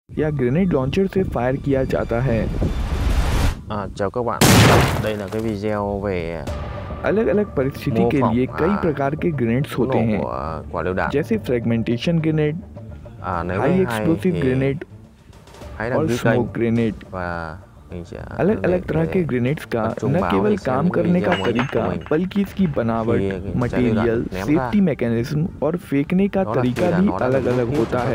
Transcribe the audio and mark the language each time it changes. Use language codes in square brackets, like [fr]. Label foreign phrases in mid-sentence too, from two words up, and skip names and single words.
[hi] या [en] grenade launcher [hi] से फायर किया जाता है। [vi] Chào các bạn, đây là cái video về [hi] अलग अलग परिस्थिति के लिए कई प्रकार के ग्रेनेड्स होते हैं, [vi] quả lựu đạn, [hi] जैसे [en] fragmentation grenade, high explosive grenade [hi] और [en] smoke grenade. [hi] अलग अलग तरह के ग्रेनेड्स का न केवल काम करने का तरीका बल्कि इसकी बनावट, मटेरियल, [en] safety mechanism [hi] और फेंकने का तरीका भी अलग अलग होता है।